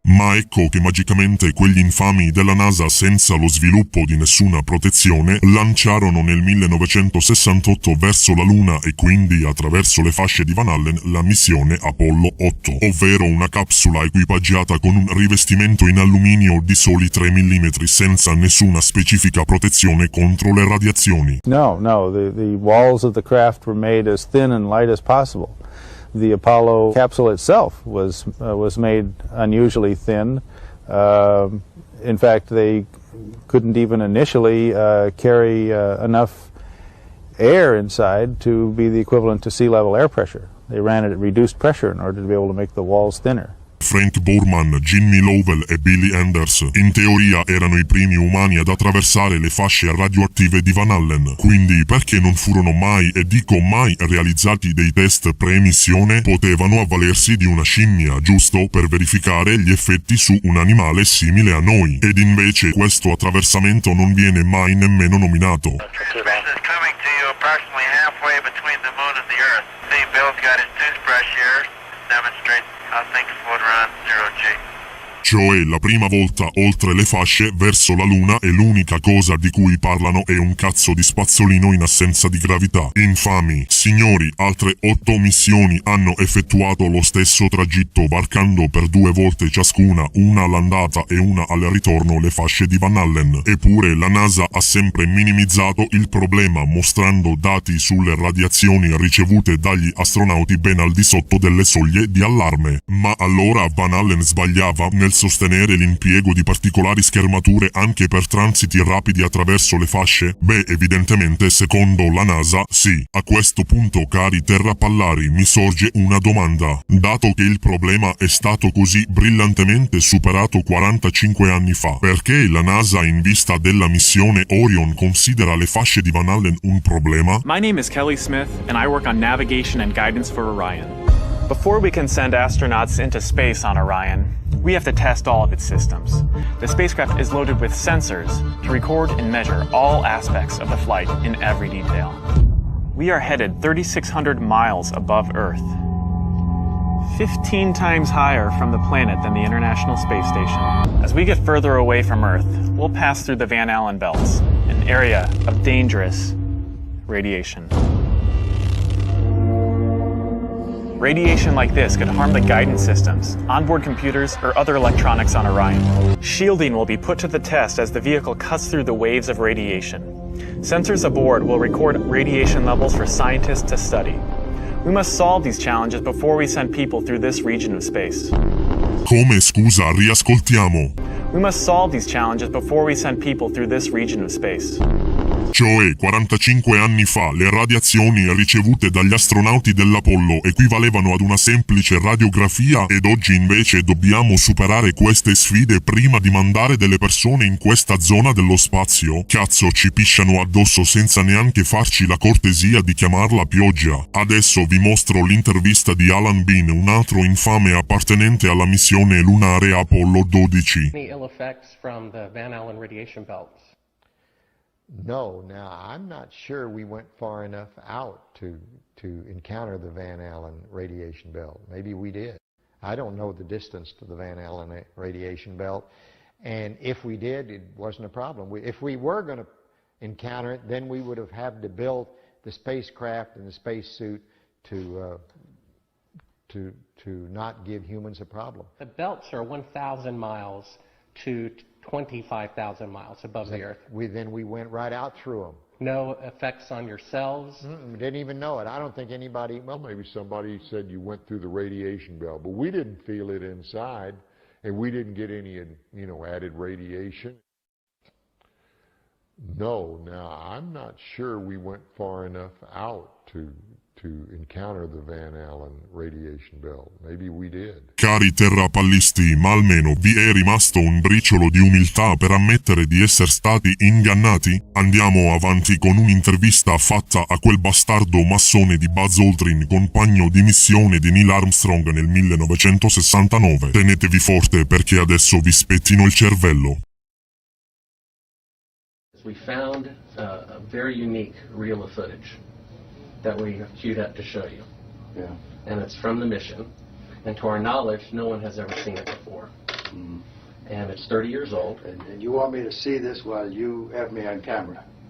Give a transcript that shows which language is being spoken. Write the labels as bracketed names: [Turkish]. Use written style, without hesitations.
[Italian] Ma ecco che magicamente quegli infami della NASA, senza lo sviluppo di nessuna protezione, lanciarono nel 1968 verso la Luna e quindi attraverso le fasce di Van Allen la missione Apollo 8, ovvero una capsula equipaggiata con un rivestimento in alluminio di soli 3 mm senza nessuna specifica protezione contro le radiazioni. [English] No, the walls of the craft were made as thin and light as possible. The Apollo capsule itself was made unusually thin. In fact, they couldn't even initially carry enough air inside to be the equivalent to sea level air pressure. They ran it at reduced pressure in order to be able to make the walls thinner. [Italian] Frank Borman, Jimmy Lovell e Billy Anders in teoria erano i primi umani ad attraversare le fasce radioattive di Van Allen. Quindi perché non furono mai, e dico mai, realizzati dei test pre-missione? Potevano avvalersi di una scimmia, giusto, per verificare gli effetti su un animale simile a noi. Ed invece questo attraversamento non viene mai nemmeno nominato. [English] This is coming to you approximately halfway between the moon and the Earth. See, Bill's got his toothbrush here. Demonstrate how things float around 0G. [Italian] Cioè, la prima volta oltre le fasce verso la Luna e l'unica cosa di cui parlano è un cazzo di spazzolino in assenza di gravità. Infami. Signori, altre 8 missioni hanno effettuato lo stesso tragitto varcando per 2 volte ciascuna, una all'andata e una al ritorno, le fasce di Van Allen. Eppure la NASA ha sempre minimizzato il problema mostrando dati sulle radiazioni ricevute dagli astronauti ben al di sotto delle soglie di allarme. Ma allora Van Allen sbagliava nel sostenere l'impiego di particolari schermature anche per transiti rapidi attraverso le fasce? Beh, evidentemente secondo la NASA sì. A questo punto, cari terrapallari, mi sorge una domanda. Dato che il problema è stato così brillantemente superato 45 anni fa, perché la NASA in vista della missione Orion considera le fasce di Van Allen un problema? [English] My name is Kelly Smith and I work on navigation and guidance for Orion. Before we can send astronauts into space on Orion, we have to test all of its systems. The spacecraft is loaded with sensors to record and measure all aspects of the flight in every detail. We are headed 3,600 miles above Earth, 15 times higher from the planet than the International Space Station. As we get further away from Earth, we'll pass through the Van Allen belts, an area of dangerous radiation. Radiation like this could harm the guidance systems, onboard computers, or other electronics on Orion. Shielding will be put to the test as the vehicle cuts through the waves of radiation. Sensors aboard will record radiation levels for scientists to study. We must solve these challenges before we send people through this region of space. [Italian] Come, scusa, riascoltiamo. [English] We must solve these challenges before we send people through this region of space. [Italian] Cioè, 45 anni fa le radiazioni ricevute dagli astronauti dell'Apollo equivalevano ad una semplice radiografia ed oggi invece dobbiamo superare queste sfide prima di mandare delle persone in questa zona dello spazio? Cazzo, ci pisciano addosso senza neanche farci la cortesia di chiamarla pioggia. Adesso vi mostro l'intervista di Alan Bean, un altro infame appartenente alla missione lunare Apollo 12. [English] Any ill effects from the Van Allen radiation belts? No, now I'm not sure we went far enough out to encounter the Van Allen radiation belt. Maybe we did. I don't know the distance to the Van Allen radiation belt, and if we did, it wasn't a problem. If we were going to encounter it, then we would have had to build the spacecraft and the spacesuit to not give humans a problem. The belts are 1,000 miles to 25,000 miles above the Earth. Then we went right out through them. No effects on yourselves? Didn't even know it. I don't think anybody... Well, maybe somebody said you went through the radiation belt, but we didn't feel it inside, and we didn't get any, added radiation. No, now, I'm not sure we went far enough out to encounter the Van Allen radiation belt. Maybe we did. [Italian] Cari terrapallisti, ma almeno vi è rimasto un briciolo di umiltà per ammettere di essere stati ingannati? Andiamo avanti con un'intervista fatta a quel bastardo massone di Buzz Aldrin, compagno di missione di Neil Armstrong nel 1969. Tenetevi forte perché adesso vi spettino il cervello. [English] We found a very unique reel of footage that we have queued up to show you. Yeah. And it's from the mission. And to our knowledge, no one has ever seen it before. Mm. And it's 30 years old. And you want me to see this while you have me on camera?